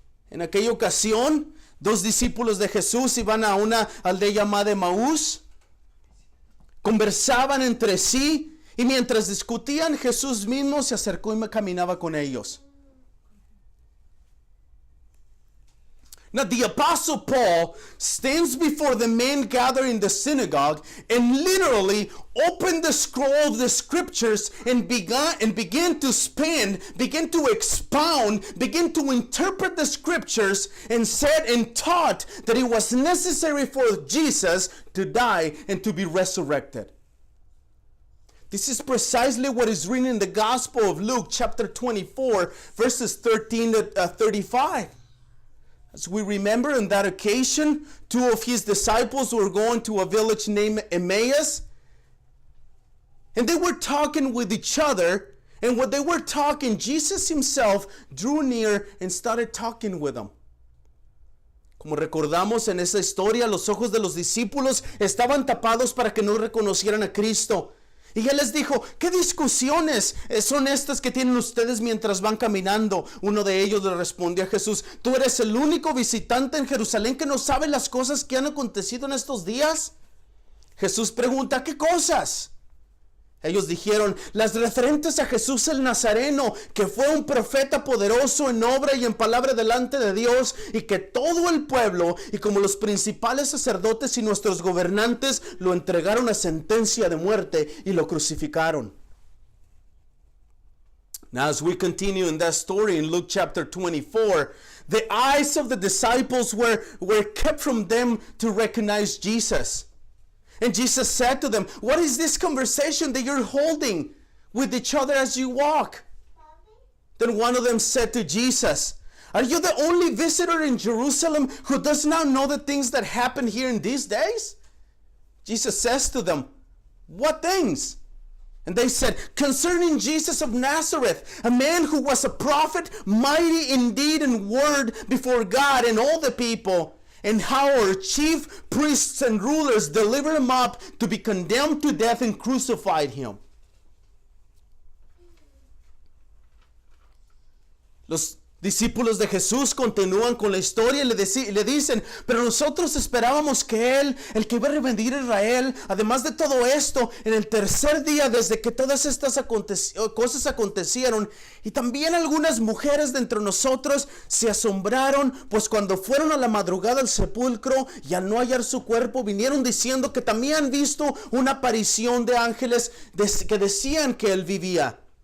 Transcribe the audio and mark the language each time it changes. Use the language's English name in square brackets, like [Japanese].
[Spanish] En aquella ocasión, dos discípulos de Jesús iban a una aldea llamada Emaús, conversaban entre sí y mientras discutían, Jesús mismo se acercó y caminaba con ellos. [English] Now the apostle Paul stands before the men gathered in the synagogue and literally opened the scroll of the scriptures and began to expand, began to expound, began to interpret the scriptures and said and taught that it was necessary for Jesus to die and to be resurrected. This is precisely what is written in the Gospel of Luke chapter 24 verses 13 to 35. As we remember, on that occasion, two of his disciples were going to a village named Emmaus. And they were talking with each other. And when they were talking, Jesus himself drew near and started talking with them. [Spanish] Como recordamos en esa historia, los ojos de los discípulos estaban tapados para que no reconocieran a Cristo. Y él les dijo, ¿qué discusiones son estas que tienen ustedes mientras van caminando? Uno de ellos le respondió a Jesús, ¿tú eres el único visitante en Jerusalén que no sabe las cosas que han acontecido en estos días? Jesús pregunta, ¿qué cosas? Ellos dijeron, las referentes a Jesús el Nazareno, que fue un profeta poderoso en obra y en palabra delante de Dios, y que todo el pueblo, y como los principales sacerdotes y nuestros gobernantes, lo entregaron a sentencia de muerte y lo crucificaron. [English] Now as we continue in that story in Luke chapter 24, the eyes of the disciples were kept from them to recognize Jesus. And Jesus said to them, what is this conversation that you're holding with each other as you walk? Then one of them said to Jesus, are you the only visitor in Jerusalem who does not know the things that happen here in these days? Jesus says to them, what things? And they said, concerning Jesus of Nazareth, a man who was a prophet, mighty in deed and word before God and all the people, and how our chief priests and rulers delivered him up to be condemned to death and crucified him. [Spanish] Los discípulos de Jesús continúan con la historia y le dicen, pero nosotros esperábamos que Él, el que iba a redimir a Israel, además de todo esto, en el tercer día desde que todas estas cosas acontecieron, y también algunas mujeres de entre nosotros se asombraron, pues cuando fueron a la madrugada al sepulcro y al no hallar su cuerpo, vinieron diciendo que también han visto una aparición de ángeles que decían que Él vivía.